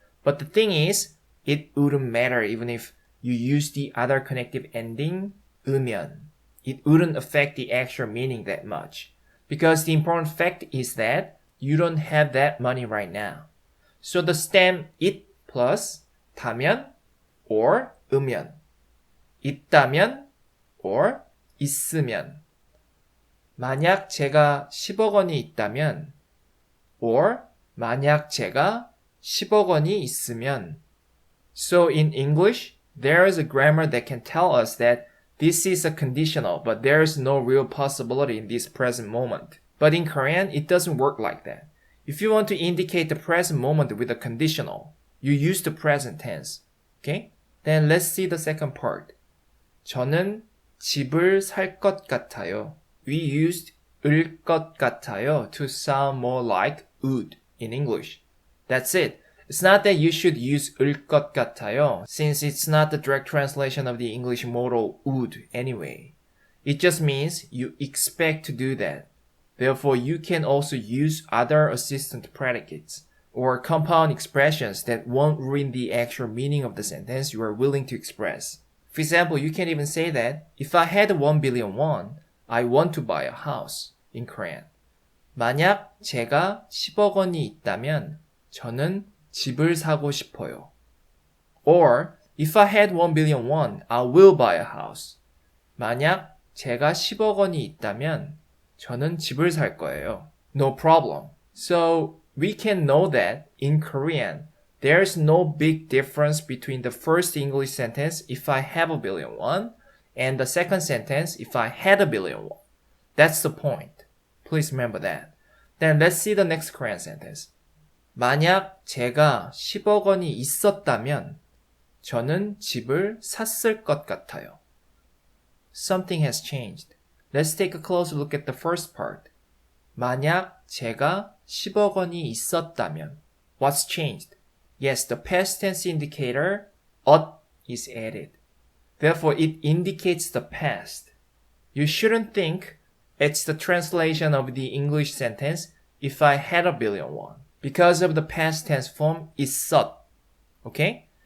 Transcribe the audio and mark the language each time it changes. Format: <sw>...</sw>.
<en>But the thing is, it wouldn't matter even if you use the other connective ending, 으면. It wouldn't affect the actual meaning that much. Because the important fact is that you don't have that money right now. So the stem it plus 다면 or 으면.</en> <ko>있다면 or 있으면. 만약 제가 10억 원이 있다면 or 만약 제가 10억 원이 있으면.</ko> <en>So in English, there is a grammar that can tell us that this is a conditional, but there is no real possibility in this present moment. But in Korean, it doesn't work like that. If you want to indicate the present moment with a conditional, you use the present tense. Okay? Then let's see the second part.</en> <ko>저는 집을 살 것 같아요.</ko> <en>We used 을 것 같아요 to sound more like would in English. That's it. It's not that you should use 을 것 같아요, since it's not the direct translation of the English modal would anyway. It just means you expect to do that. Therefore, you can also use other assistant predicates or compound expressions that won't ruin the actual meaning of the sentence you are willing to express. For example, you can even say that if I had 1 billion won, I want to buy a house in Korean.</en> <ko>만약 제가 10억 원이 있다면 저는 집을 사고 싶어요.</ko> <en>Or, if I had 1 billion won, I will buy a house.</en> <ko>만약 제가 10억 원이 있다면 저는 집을 살 거예요.</ko> <en>No problem. So, we can know that in Korean, there's no big difference between the first English sentence, if I have a billion won, and the second sentence, if I had a billion won. That's the point. Please remember that. Then let's see the next Korean sentence.</en> <ko>만약 제가 10억 원이 있었다면 저는 집을 샀을 것 같아요.</ko> <en>Something has changed. Let's take a closer look at the first part.</en> <ko>만약 제가 10억 원이 있었다면.</ko> <en>What's changed? Yes, the past tense indicator, 엇, is added. Therefore, it indicates the past. You shouldn't think it's the translation of the English sentence, if I had a billion won. Because of the past tense form, 있었. Okay?</en>